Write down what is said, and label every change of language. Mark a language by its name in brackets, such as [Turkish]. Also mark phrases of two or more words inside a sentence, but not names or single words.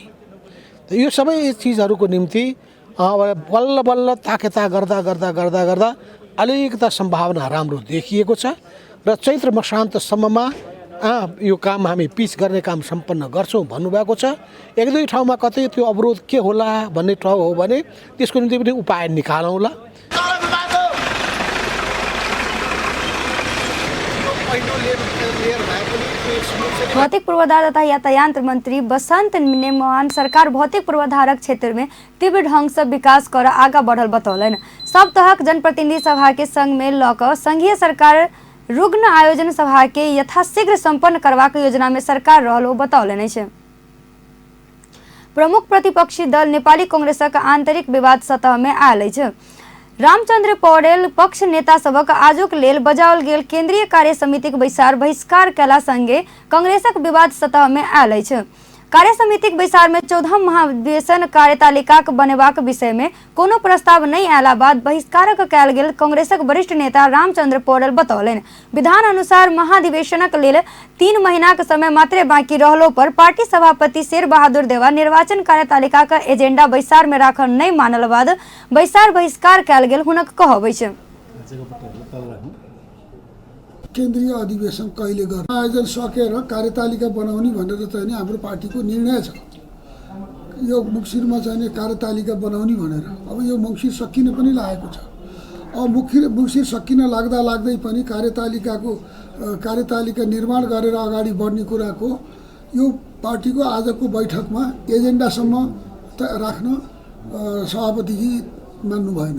[Nepali] यो सबै चिजहरूको निम्ति बल्ल बल्ल ताकेता गर्दा गर्दा गर्दा गर्दा अलिकता सम्भावना राम्रो देखिएको छ र चैत्र मसान्तसम्ममा यो काम हामी पिच गर्ने काम सम्पन्न गर्छौँ भन्नुभएको छ। एक दुई ठाउँमा कतै त्यो अवरोध के होला भन्ने ठाउँ हो भने त्यसको निम्ति पनि उपाय निकालौँला। [Maithili] भौतिक पूर्वाधार तथा यातायात मंत्री बसंत नेमान सरकार भौतिक पूर्वाधारक क्षेत्र में तीव्र ढंग से विकास कर आगा बढ़ल बतौलन। सब तहक जनप्रतिनिधि सभा के संग में लक संघीय सरकार रुग्ण आयोजन सभा के यथाशीघ्र संपन्न करवाक योजना में सरकार रहल बतौलन। प्रमुख प्रतिपक्षी दल नेपाली कांग्रेसक आंतरिक विवाद सतह में आयल छ। रामचंद्र पौडेल पक्ष नेता सबक आजुक लेल बजाओल गेल केंद्रीय कार्य समितिक बैसार बहिष्कार कला संगे कांग्रेसक विवाद सतह में आयल छ। कार्य समितिक बैसार में 14 महाधिवेशन कार्यतालिका बनेबाक विषय में कोनो प्रस्ताव नहीं आयला बाद बहिष्कारक कयल गेल कांग्रेसक वरिष्ठ नेता रामचंद्र पौडेल बतौलन। विधान अनुसार महाधिवेशनक लेल 3 महीनाक समय मात्र बाकी रहलो पर पार्टी सभापति शेर बहादुर देवा निर्वाचन कार्यतालिका का एजेंडा बैसार में राखल नहीं मानल बाद बैसार बहिष्कार कयल गेल हुनक कहबै छ। [Nepali] केन्द्रीय अधिवेशन कहिले गर्ने आयोजन सकेर कार्यतालिका बनाउने भनेर चाहिँ हाम्रो पार्टीको निर्णय छ। यो मुक्सिरमा चाहिँ कार्यतालिका बनाउने भनेर अब यो मुक्सिर सकिन पनि लागेको छ। अब मुक्सिर सकिन लाग्दा लाग्दै पनि कार्यतालिका निर्माण गरेर अगाडि बढ्ने कुराको यो पार्टीको आजको बैठकमा एजेन्डासम्म राख्न सभापतिजी मान्नु भएन।